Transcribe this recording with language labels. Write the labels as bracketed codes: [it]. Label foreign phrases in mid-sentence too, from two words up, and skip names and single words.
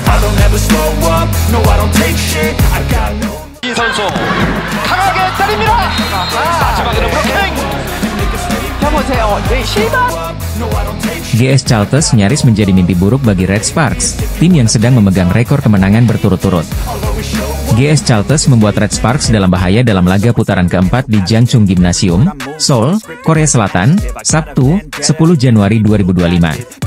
[en] I'll never slow up, no I don't take shit, I got no. [ko] 이 선수 강하게 때립니다. 마지막에는 브로킹. 보세요. 실바. [id] GS Charlton nyaris menjadi mimpi buruk bagi Red Sparks, tim yang sedang memegang rekor kemenangan berturut-turut. GS Charlton membuat Red Sparks dalam bahaya dalam laga putaran keempat di Jangchung Gymnasium, Seoul, Korea Selatan, Sabtu, 10 Januari 2025.